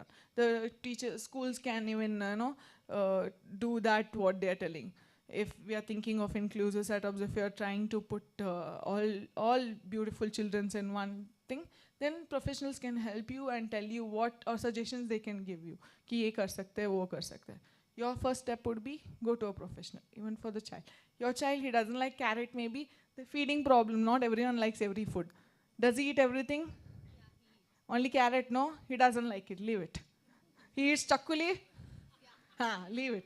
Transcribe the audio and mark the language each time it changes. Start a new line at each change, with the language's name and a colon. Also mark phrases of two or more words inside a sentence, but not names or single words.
English: The schools can even do that what they are telling. If we are thinking of inclusive setups, if we are trying to put all beautiful children in one thing, then professionals can help you and tell you what or suggestions they can give you.
Hindi: कि ये कर सकते है, वो कर सकते है.
English: Your first step would be go to a professional, even for the child. Your child, he doesn't like carrot, maybe the feeding problem. Not everyone likes every food. Does he eat everything? Yeah, only carrot, no? He doesn't like it, leave it. He eats chakuli? Leave it.